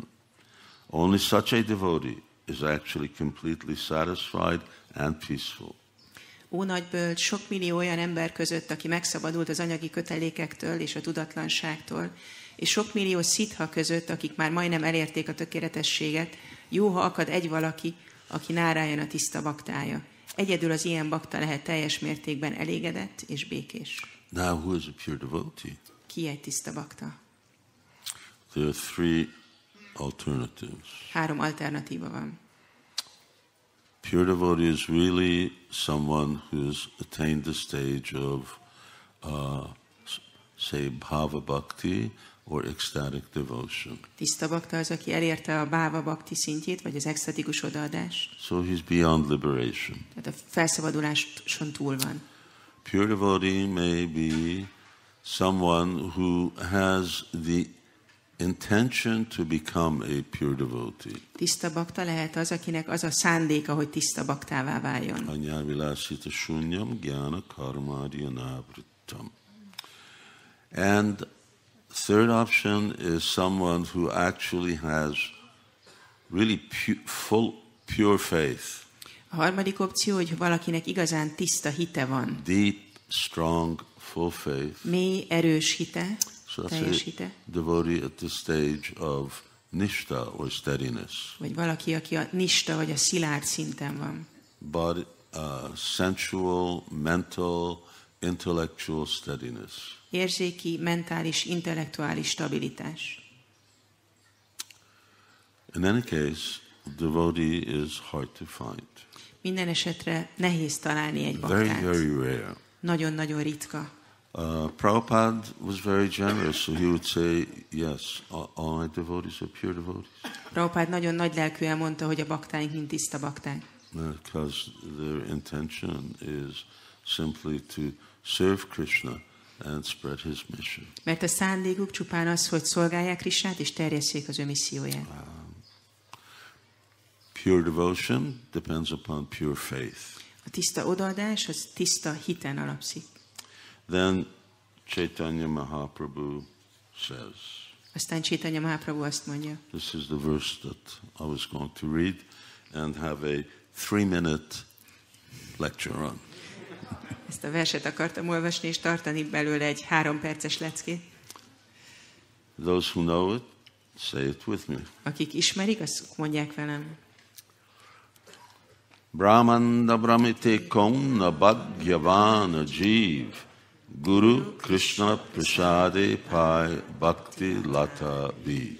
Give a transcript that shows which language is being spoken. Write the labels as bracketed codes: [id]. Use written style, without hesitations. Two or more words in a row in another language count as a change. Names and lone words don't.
[en] Only such a devotee is actually completely satisfied and peaceful. [hu] Ó nagy bölcs, sok millió olyan ember között, aki megszabadult az anyagi kötelékektől és a tudatlanságtól, és sok millió szitha között, akik már majdnem elérték a tökéletességet, jó, ha akad egy valaki, aki Nárájana tiszta baktája. Egyedül az ilyen bakta lehet teljes mértékben elégedett és békés. [en] Now, who is a pure devotee? [hu] Ki egy tiszta bakta? [en] There are 3 alternatives. [hu] 3 alternatíva van. [en] Pure devotee is really someone who's attained the stage of, say, [sa] भाव भक्ति [en] or ecstatic devotion. [hu] Tiszta bakta az, aki elérte a [sa] भाव भक्ति [hu] szintjét, vagy az extatikus odaadást. [en] So he's beyond liberation. [hu] Tehát a felszabaduláson túl van. [en] Pure devotee may be someone who has the intention to become a pure devotee. [hu] Tiszta bakta lehet az, akinek az a szándéka, hogy tiszta baktává váljon. [sa] अन्याभिलाषिता शून्यं ज्ञान कर्माद्यनावृतम्. [en] And third option is someone who actually has really pure faith. [hu] A harmadik opció, hogy valakinek igazán tiszta hite van. [en] Deep, strong, full faith. [hu] Mély, erős hite, [en] So [hu] teljes [en] that's [hu] hite. [en] a devotee at the stage of nishta or steadiness. [hu] Vagy valaki, aki a nista vagy a szilárd szinten van. [en] But sensual, mental, intellectual steadiness. [hu] Érzéki, mentális, intellektuális stabilitás. [en] In any case, devotee is hard to find. [hu] Minden esetre nehéz találni egy [en] Very, [hu] baktát. [en] very rare. [hu] Nagyon-nagyon ritka. [en] Prabhupada was very generous, so he would say, yes, all my devotees are pure devotees. [hu] Prabhupád nagyon nagy lelkűen mondta, hogy a baktáink mind tiszta bakták. [en] Because their intention is simply to serve Krishna and spread his mission. [hu] Mert a szándékuk csupán az, hogy szolgálják Krisnát és terjesszék az ő misszióját. [en] Pure devotion depends upon pure faith. [hu] A tiszta odaadás az tiszta hiten alapszik. [en] Then Chaitanya Mahaprabhu says, [hu] Aztán Chaitanya Mahaprabhu azt mondja, [en] this is the verse that I was going to read and have a 3-minute lecture on. [hu] ezt a verset akartam olvasni és tartani belőle egy 3 perces leckét. [en] Those who know it, say it with me. [hu] Akik ismerik, azt mondják velem. [bn] ব্রহ্মাণ্ড ভ্রমিতে কোন ভাগ্যবান জীব গুরু কৃষ্ণ প্রসাদে পায় ভক্তি লতা বীজ.